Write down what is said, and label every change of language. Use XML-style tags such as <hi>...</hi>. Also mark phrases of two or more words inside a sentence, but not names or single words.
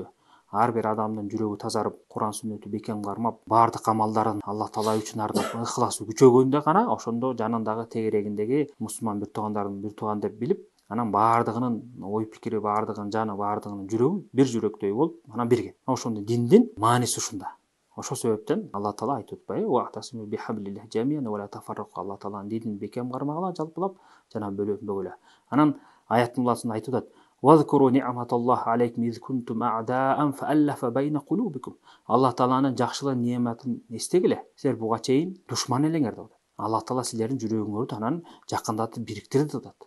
<ky>Ар бир адамдын жүрөгү тазарып, Куран сүннөттү бекем кармап, баардык амалдарын Алла Таала үчүн ардап, ыхласы күчөгөндө гана ошондо жанындагы тегерегиндеги мусулман бир туугандарын бир тууган деп билип, анан баардыгынын ой пикири, баардыгынын жаны, баардыгынын жүрөгү бир жүрөктөй болуп, анан бирген. Ошондо диндин мааниси ушунда. Ошол себептен Алла Таала айтып атпайбы?</ky> <ar>واعتصموا بحبل الله جميعا ولا تفرقوا.</ar> <ky>Алла Тааланын динин бекем кармагыла, жалпылап, жана бөлүнбөгүлө. Анан аяттын муласында айтып атат:</ky> <ar>"واذكروا نعمة الله عليكم إذ كنتم أعداء فألف بين قلوبكم."</ar> <ky>Алла Тааланын жакшылык неметин эстегиле. Силер буга чейин душман элеңер деп атат. Алла Таала силердин жүрөгүңөрдү анан жакындатып бириктирди деп атат.</ky>